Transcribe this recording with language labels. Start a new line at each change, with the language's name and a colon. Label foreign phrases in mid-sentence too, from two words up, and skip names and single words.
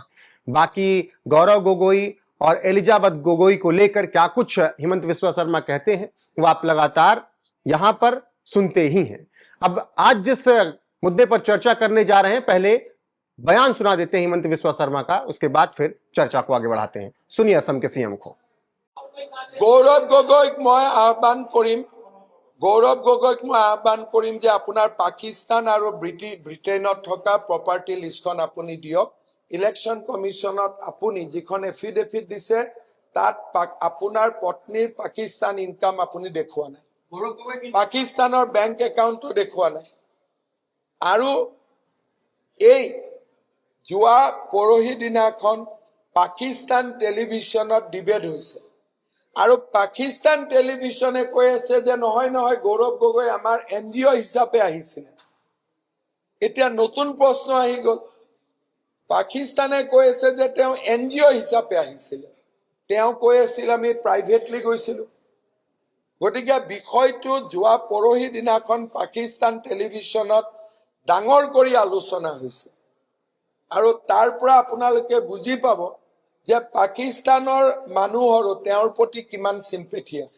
Hindi: बाकी गौरव गोगोई और एलिजाबेथ गोगोई को लेकर क्या कुछ हेमंत बिस्वा शर्मा कहते हैं वो आप लगातार यहां पर सुनते ही हैं। अब आज जिस मुद्दे पर चर्चा करने जा रहे हैं, पहले बयान सुना देते हैं हेमंत बिस्वा शर्मा का, उसके बाद फिर चर्चा को आगे बढ़ाते हैं। सुनिए असम के सीएम को।
Assamese: গৌৰৱ গগৈক মই আহ্বান কৰিম যে আপোনাৰ পাকিস্তান আৰু ব্ৰিটেনত থকা প্ৰপাৰ্টী লিষ্টখন আপুনি দিয়ক। ইলেকশ্যন কমিশনত আপুনি যিখন এফিডেভিট দিছে তাত আপোনাৰ পত্নীৰ পাকিস্তান ইনকাম আপুনি দেখুওৱা নাই, পাকিস্তানৰ বেংক একাউণ্টো দেখুওৱা নাই। আৰু এই যোৱা পৰহি দিনাখন পাকিস্তান টেলিভিচনত ডিবেট হৈছে আৰু পাকিস্তান টেলিভিচনে কৈ আছে যে নহয় নহয় গৌৰৱ গগৈ আমাৰ এনজিঅ' হিচাপে আহিছিলে। এতিয়া নতুন প্ৰশ্ন আহি গ'ল, পাকিস্তানে কৈ আছে যে তেওঁ এনজিঅ' হিচাপে আহিছিলে, তেওঁ কৈ আছিল আমি প্ৰাইভেটলি গৈছিলো। গতিকে বিষয়টো যোৱা পৰহি দিনাখন পাকিস্তান টেলিভিশনত ডাঙৰ কৰি আলোচনা হৈছে আৰু তাৰ পৰা আপোনালোকে বুজি পাব যে পাকিস্তানৰ মানুহৰ তেওঁৰ প্ৰতি কিমান সিম্পেথি আছে।